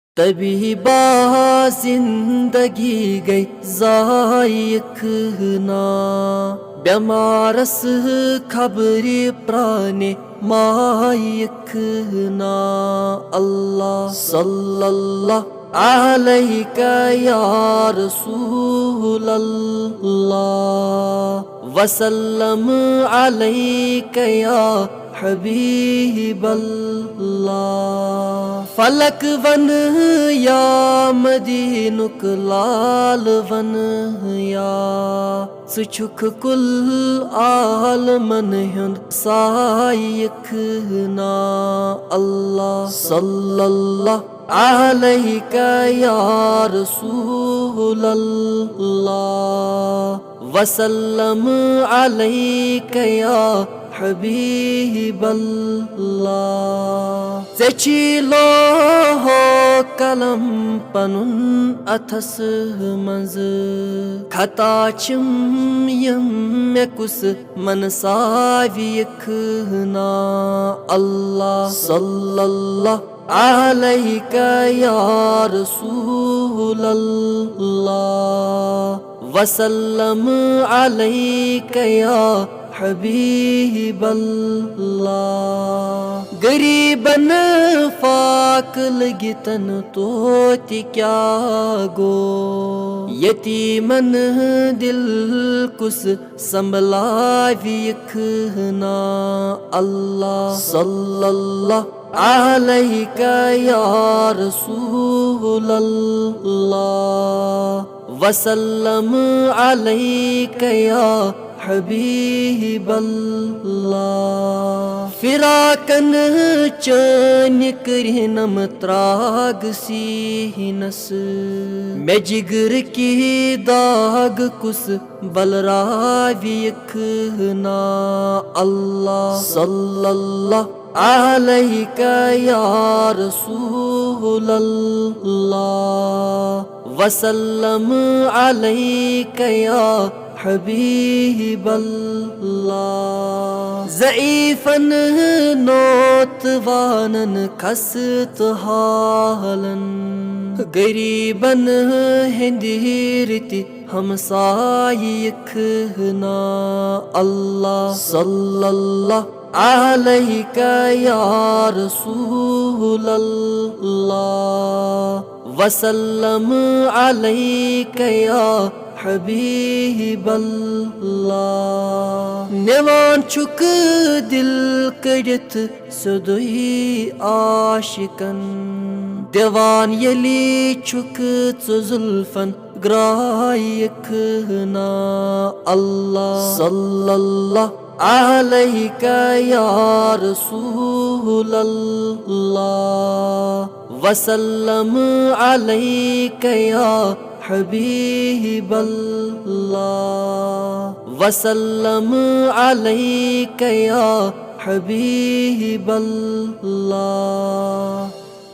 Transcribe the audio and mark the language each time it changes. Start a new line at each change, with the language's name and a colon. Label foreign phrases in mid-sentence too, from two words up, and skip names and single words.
Kashmiri: तभी जिंदगी गई ज़ायक ना बेमारस खबरी प्राणे मायक ना।
Arabic: الله صلى الله عليك يا رسول الله وسلم عليك يا حبيب الله.
Kashmiri: फलक वन या मदीनुक लाल वन या सुछुक कुल आलमन हुंद सायक ना।
Arabic: الله صلى الله عليك يا رسول الله وسلم عليك يا حبيب الله.
Kashmiri: ज़ेचिलो हो कलम पनुन अथस मंज खता चिम यम कुस मनसावियक ना।
Arabic: الله صلى الله عليك يا رسول الله وسلم عليك يا حبيب الله.
Kashmiri: गरीबन फाक लगितन तोत क्या गो यतीमन दिल कुस संभलावियक ना।
Arabic: الله صلى الله عليك يا رسول الله وسلم عليك يا حبيب الله.
Kashmiri: फिराकन चन करनम त्राग सीनस मैं जिगर की दाग कुस बलरावियक ना।
Arabic: الله صلى الله عليك يا رسول الله وسلم عليك يا حبيب الله.
Kashmiri: ज़ईफ़न नौतवानन खस्त हालन गरीबन हिंदीरति हमसायक ना।
Arabic: الله صلى الله عليك يا رسول الله وسلم عليك يا حبيب الله.
Kashmiri: निवान चुक दिल कड़ित सदुई आशिकन दिवान यली चुक जुल्फन ग्रायक ना।
Arabic: الله صلى الله عليك يا رسول الله وسلم عليك يا حبيب الله وسلم عليك يا حبيب الله.